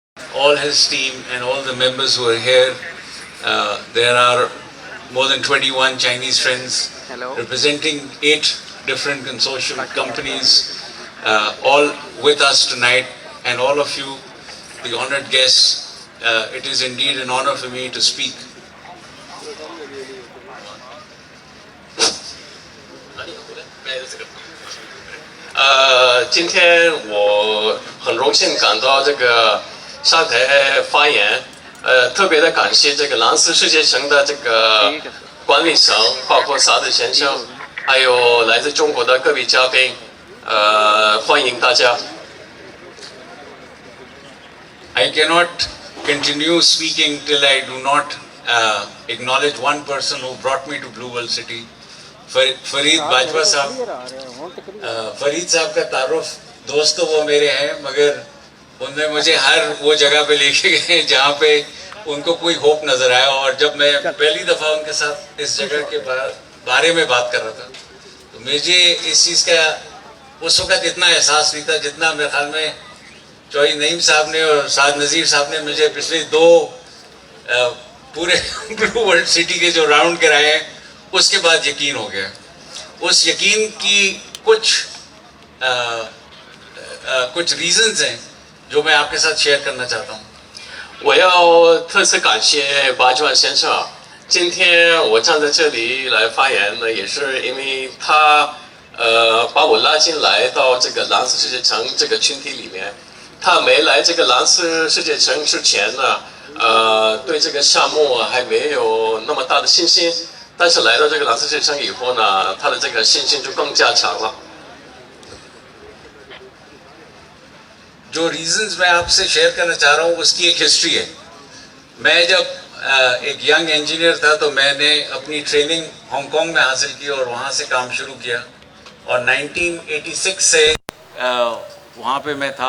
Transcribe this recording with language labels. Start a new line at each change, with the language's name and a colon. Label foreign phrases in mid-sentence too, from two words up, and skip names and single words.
English: all his team and all the members who are here. There are more than 21 Chinese friends representing 8 different consortium companies, all with us tonight, and all of you, the honored guests. It is indeed an honor for me to speak.
Chinese: 今天我很荣幸赶到这个上台发言，特别的感谢这个蓝思世界城的这个管理层，包括萨德先生，还有来自中国的各位嘉宾，欢迎大家。
English: I cannot continue speaking till I do not acknowledge one person who brought me to Blue World City.
Urdu: فرید باجوہ صاحب، فرید صاحب کا تعارف دوست تو وہ میرے ہیں، مگر انہوں نے مجھے ہر وہ جگہ پہ لے کے گئے جہاں پہ ان کو کوئی ہوپ نظر آیا. اور جب میں پہلی دفعہ ان کے ساتھ اس جگہ کے بارے میں بات کر رہا تھا تو مجھے اس چیز کا اس وقت اتنا احساس نہیں تھا جتنا میرے خیال میں چودھری نعیم صاحب نے اور سعد نذیر صاحب نے مجھے پچھلے 2 پورے بلیو ورلڈ سٹی کے جو راؤنڈ کرائے ہیں اس کے بعد یقین ہو گیا. اس یقین کی کچھ ریزنز ہیں جو میں آپ کے ساتھ شیئر کرنا چاہتا ہوں.
Chinese: 我要特此感谢巴基万先生。今天我站在这里来发言呢，也是因为他把我拉进来到这个蓝思世界城这个群体里面。他没来这个蓝思世界城之前呢，对这个项目还没有那么大的信心。但是来到这个蓝思世界城以后呢，他的这个信心就更加强了。
Urdu: جو ریزنز میں آپ سے شیئر کرنا چاہ رہا ہوں اس کی ایک ہسٹری ہے. میں جب ایک
English: young engineer
Urdu: تھا تو میں نے اپنی ٹریننگ ہانگ کانگ میں حاصل کی اور وہاں سے کام شروع کیا اور 1986 سے وہاں پہ میں تھا.